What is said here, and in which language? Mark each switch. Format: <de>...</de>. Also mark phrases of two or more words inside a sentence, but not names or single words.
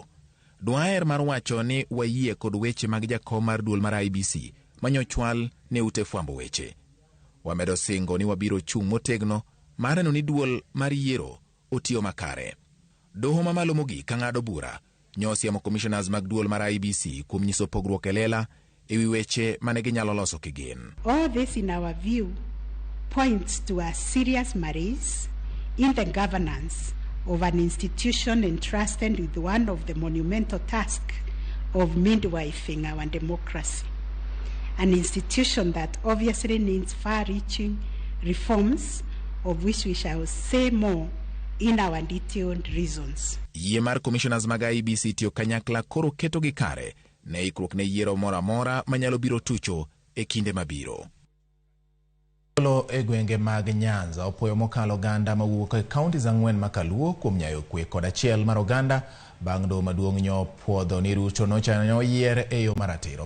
<luo>Dwaer mar wacho ni wayie kod weche mag jakom mar duol mar IEBC manyochwal ne ute fwambo weche. Wamedo singo ni wabiro chung' motegno mar neno ni duol mar yiero otiyo makare. Doho mamalo mogik ka ng'ado bura nyosiemo commissioners mag duol mar IEBC kuom nyiso pogruok e lela ewi weche mane ginyalo loso kigin.</luo> <en>All this in our view points to a serious malaise in the governance of an institution entrusted with one of the monumental tasks of midwifing our democracy. An institution that obviously needs far-reaching reforms, of which we shall say more in our detailed reasons.</en> <luo>Yie mar commissioners mag IEBC tiyo kanyakla koro keto gi kare ne ikruok ne yiero mora mora manyalo biro tucho e kinde mabiro. E gwenge mag Nyanza opoyo mokalo oganda mawuok e kaunti za 4 makaluo kuom nyayo kwe kod achiel mar oganda bang' doho maduong' nyopuodho ni Ruto nochano yier e yo maratiro.</luo>